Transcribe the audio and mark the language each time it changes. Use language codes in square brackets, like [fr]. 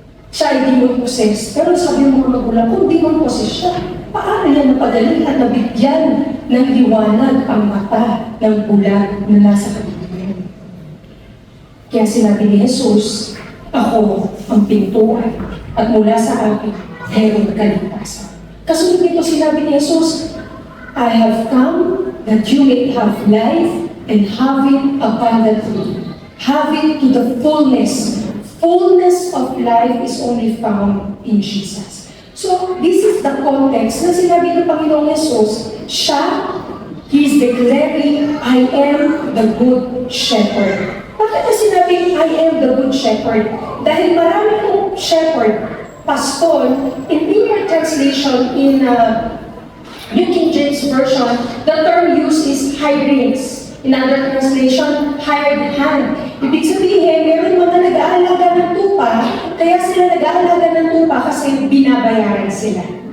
[tl] Siya ay [en] demon possessed. [tl] Pero sabi ng mga magulang, kung demon possessed siya, paano yan napagaling at nabigyan ng liwanag ang mata ng bulag na nasa kabilang? Kaya sinabi ni Jesus, ako ang pintuan at mula sa akin, mayroong kaligtasan. Kasunod nito sinabi ni Jesus, [en] I have come that you may have life and have it abundantly. Have it to the fullness. Fullness of life is only found in Jesus. So, this is the context [tl] na sinabi ng Panginoong Jesus, [en] He is declaring, I am the good shepherd. [tl] Bakit na sinabing, [en] I am the good shepherd? [tl] Dahil marami pong [en] shepherd, pastor, in your translation, in New King James Version, the term used is hirelings. In other translation, hired hand. [tl] Ibig sabihin, meron mga nag-aalaga ng tupa, kaya sila nag-aalaga ng tupa kasi binabayaran sila.